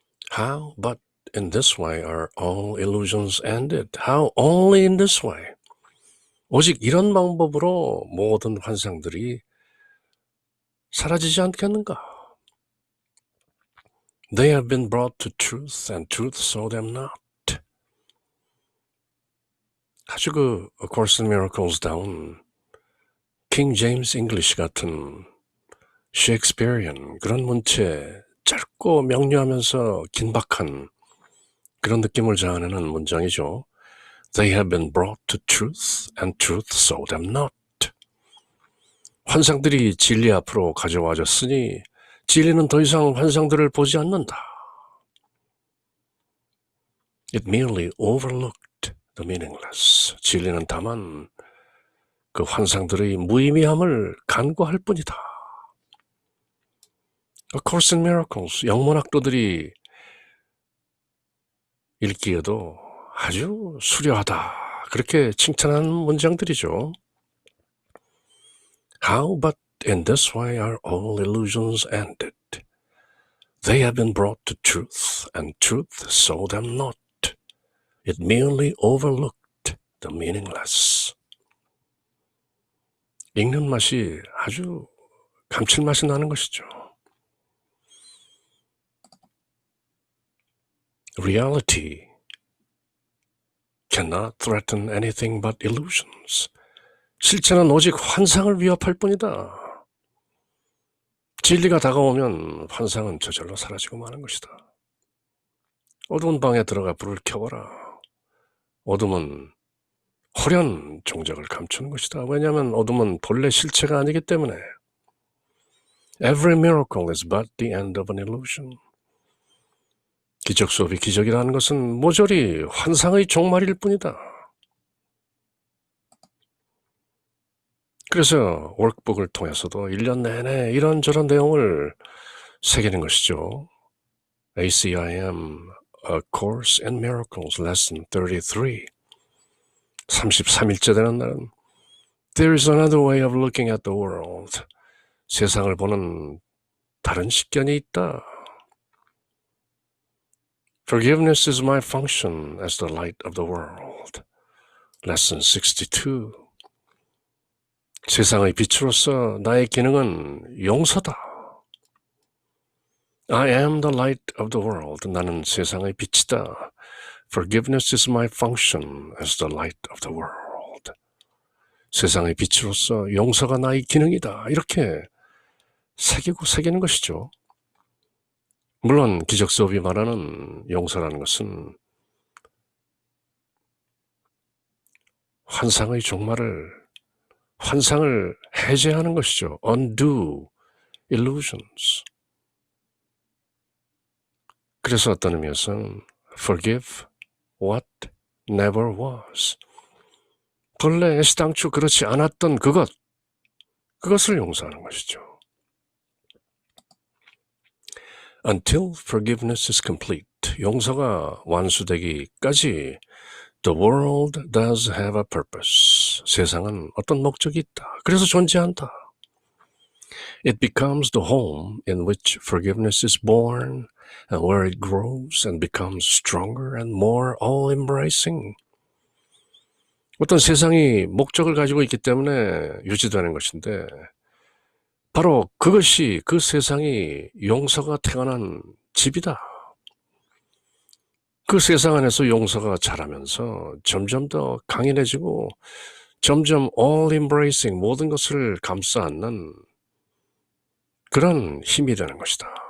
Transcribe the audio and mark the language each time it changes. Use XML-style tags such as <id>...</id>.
<en>How but in this way are all illusions ended? How only in this way?</en> <ko>오직 이런 방법으로 모든 환상들이 사라지지 않겠는가?</ko> <en>They have been brought to truth and truth saw them not.</en> <ko>아주 A Course in Miracles다운 킹 제임스 잉글리시 같은 셰익스피어리언 그런 문체, 짧고 명료하면서 긴박한 그런 느낌을 자아내는 문장이죠.</ko> <en>They have been brought to truth and truth saw them not.</en> <ko>환상들이 진리 앞으로 가져와졌으니 진리는 더 이상 환상들을 보지 않는다.</ko> <en>It merely overlooked the meaningless.</en> <ko>진리는 다만 그 환상들의 무의미함을 간과할 뿐이다. A Course in Miracles, 영문학도들이 읽기에도 아주 수려하다, 그렇게 칭찬하는 문장들이죠.</ko> <en>How but in this way are all illusions ended? They have been brought to truth, and truth saw them not. It merely overlooked the meaningless.</en> <ko>읽는 맛이 아주 감칠맛이 나는 것이죠.</ko> <en>Reality cannot threaten anything but illusions.</en> <ko>실체는 오직 환상을 위협할 뿐이다. 진리가 다가오면 환상은 저절로 사라지고 마는 것이다. 어두운 방에 들어가 불을 켜거라. 어둠은 호련 종적을 감추는 것이다. 왜냐하면 어둠은 본래 실체가 아니기 때문에. Every miracle is but the end of an illusion. 기적 수업이 기적이라는 것은 모조리 환상의 종말일 뿐이다. 그래서 워크북을 통해서도 1년 내내 이런저런 내용을 새기는 것이죠.</ko> <en>ACIM, A Course in Miracles, Lesson 33.</en> <ko>33일째 되는 날은</ko> <en>There is another way of looking at the world.</en> <ko>세상을 보는 다른 식견이 있다.</ko> <en>Forgiveness is my function as the light of the world. Lesson 62.</en> <ko>세상의 빛으로서 나의 기능은 용서다.</ko> <en>I am the light of the world.</en> <ko>나는 세상의 빛이다.</ko> <en>Forgiveness is my function as the light of the world.</en> <ko>세상의 빛으로서 용서가 나의 기능이다. 이렇게 새기는 것이죠. 물론 기적 수업이 말하는 용서라는 것은 환상의 종말을, 환상을 해제하는 것이죠.</ko> <en>Undo illusions.</en> <ko>그래서 어떤 의미에서는</ko> <en>forgive what never was.</en> <ko>본래 애시당초 그렇지 않았던 그것을 용서하는 것이죠.</ko> <en>Until forgiveness is complete.</en> <ko>용서가 완수되기까지</ko> <en>The world does have a purpose.</en> <ko>세상은 어떤 목적이 있다. 그래서 존재한다.</ko> <en>It becomes the home in which forgiveness is born and where it grows and becomes stronger and more all-embracing.</en> <ko>어떤 세상이 목적을 가지고 있기 때문에 유지되는 것인데 바로 그것이 그 세상이 용서가 태어난 집이다. 그 세상 안에서 용서가 자라면서 점점 더 강인해지고 점점 all-embracing 모든 것을 감싸 안는 그런 힘이 되는 것이다.</ko>